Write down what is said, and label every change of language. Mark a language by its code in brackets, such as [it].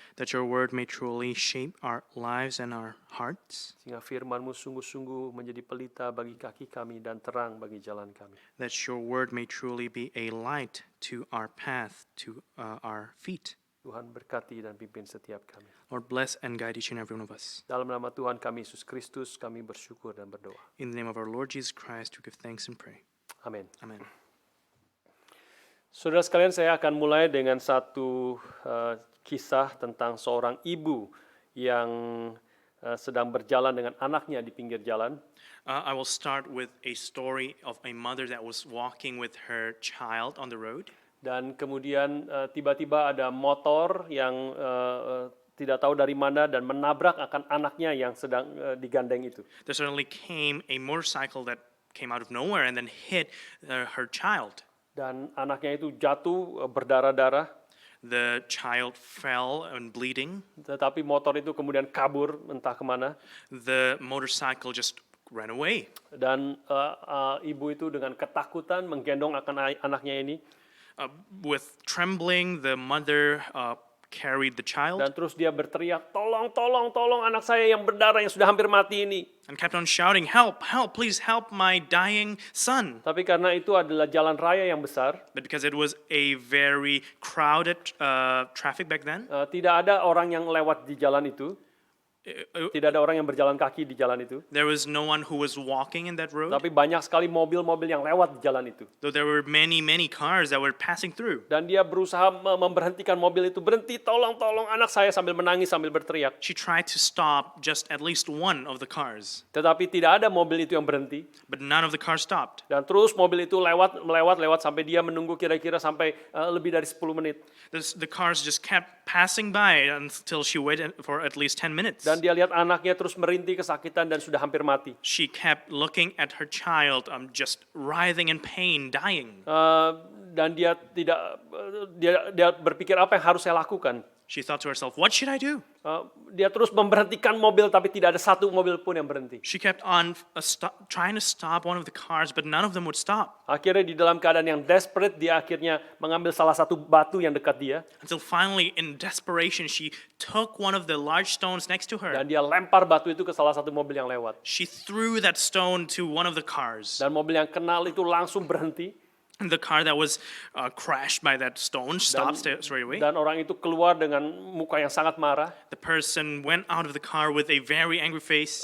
[en] That your word may truly shape our lives and our hearts. [id] Sehingga firman-Mu sungguh-sungguh menjadi pelita bagi kaki kami dan terang bagi jalan kami. [en] That your word may truly be a light to our path, to our feet. [id] Tuhan berkati dan pimpin setiap kami. [en] Lord, bless and guide each and every one of us. [id] Dalam nama Tuhan kami Yesus Kristus, kami bersyukur dan berdoa. [en] In the name of our Lord Jesus Christ, we give thanks and pray. [id] Amin. [en] Amen. [id] Saudara sekalian, saya akan mulai dengan satu kisah tentang seorang ibu yang sedang berjalan dengan anaknya di pinggir jalan. [en] I will start with a story of a mother that was walking with her child on the road. [id] Dan kemudian tiba-tiba ada motor yang tidak tahu dari mana dan menabrak akan anaknya yang sedang digandeng itu. [en] There suddenly came a motorcycle that came out of nowhere and then hit her child. [id] Dan anaknya itu jatuh berdarah-darah. [en] The child fell and bleeding. [id] Tetapi motor itu kemudian kabur entah kemana. [en] The motorcycle just ran away. [id] Dan ibu itu dengan ketakutan menggendong akan anaknya ini. [en] With trembling, the mother carried the child [id] Dan terus dia berteriak, tolong, tolong, tolong anak saya yang berdarah yang sudah hampir mati ini. [en] and kept on shouting, "Help, help, please help my dying son." [id] Tapi karena itu adalah jalan raya yang besar, [en] But because it was a very crowded traffic back then, [id] tidak ada orang yang lewat di jalan itu. Tidak ada orang yang berjalan kaki di jalan itu. [en] there was no one who was walking in that road. [id] Tapi banyak sekali mobil-mobil yang lewat di jalan itu. [en] Though there were many, many cars that were passing through. [id] Dan dia berusaha memberhentikan mobil itu. Berhenti, tolong, tolong anak saya, sambil menangis, sambil berteriak. [en] She tried to stop just at least one of the cars, [id] Tetapi tidak ada mobil itu yang berhenti. [en] but none of the cars stopped. [id] Dan terus mobil itu lewat sampai dia menunggu kira-kira sampai lebih dari 10 menit. [en] The cars just kept passing by until she waited for at least 10 minutes. [id] Dan dia lihat anaknya terus merintih kesakitan dan sudah hampir mati. [en] She kept looking at her child, just writhing in pain, dying. [id] Dan dia dia berpikir apa yang harus saya lakukan. [en] She thought to herself, "What should I do?" [id] Dia terus memberhentikan mobil tapi tidak ada satu mobil pun yang berhenti. [en] She kept on trying to stop one of the cars, but none of them would stop. [id] Akhirnya di dalam keadaan yang desperate, dia akhirnya mengambil salah satu batu yang dekat dia [en] Until finally, in desperation, she took one of the large stones next to her. [id] dan dia lempar batu itu ke salah satu mobil yang lewat. [en] She threw that stone to one of the cars. [id] Dan mobil yang kenal itu langsung berhenti. [en] And the car that was crashed by that stone stopped straight away. [id] Dan orang itu keluar dengan muka yang sangat marah. [en] The person went out of the car with a very angry face.